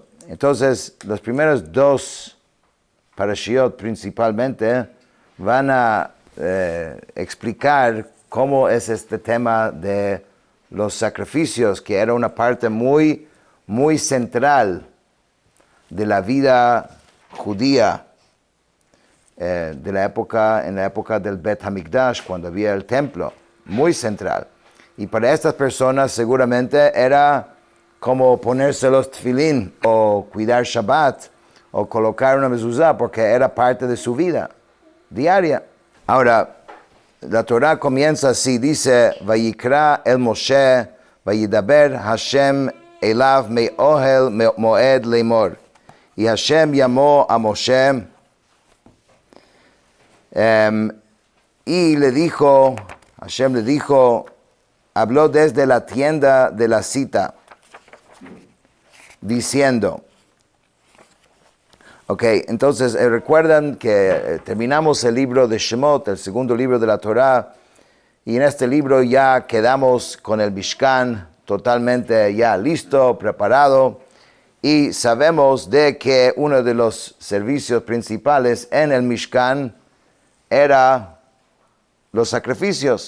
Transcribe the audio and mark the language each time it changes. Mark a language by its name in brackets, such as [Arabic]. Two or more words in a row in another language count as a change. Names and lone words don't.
[Spanish] Entonces, los primeros dos parashiot principalmente van a explicar cómo es este tema de los sacrificios, que era una parte muy, muy central de la vida judía en la época del [Hebrew] בית המקדש, [Spanish] cuando había el templo, muy central. Y para estas personas seguramente era como ponerse los tefilín, o cuidar Shabbat, o colocar una mezuzá, porque era parte de su vida diaria. Ahora, la Torah comienza así, dice, [Hebrew] ויקרא אל משה וידבר השם אליו מאהל מועד לאמר. [Spanish] Y Hashem llamó a Moshe, y Hashem le dijo, habló desde la tienda de la cita, diciendo, entonces recuerdan que terminamos el libro de Shemot, el segundo libro de la Torá, y en este libro ya quedamos con el Mishkan totalmente ya listo, preparado, y sabemos de que uno de los servicios principales en el Mishkan era los sacrificios.